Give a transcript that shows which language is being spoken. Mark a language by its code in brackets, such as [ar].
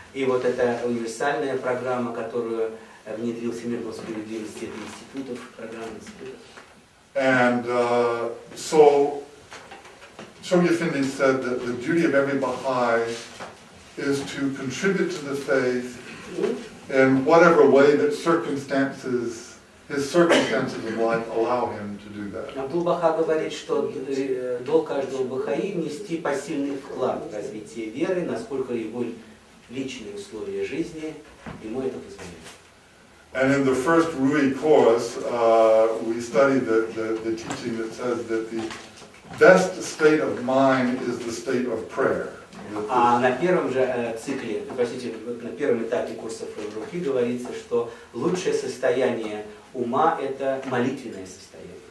[ru] И вот эта универсальная программа, которую внедрил Всемирный суд справедливости, это институтов, программа институтов. [en] And so Shoghi Effendi said that the duty of every Baha'i is to contribute to the faith in whatever way that his circumstances of life allow him to do that. [ru] Абдул-Баха говорит, что долг каждого Бахаи внести посильный вклад в развитие веры, насколько его личные условия жизни ему это позволяют. [en] And in the first Rui course, we studied the teaching that says that the best state of mind is the state of prayer. [ru] А на первом же цикле, на первом этапе курсов Рухи говорится, что лучшее состояние ума – это молитвенное состояние.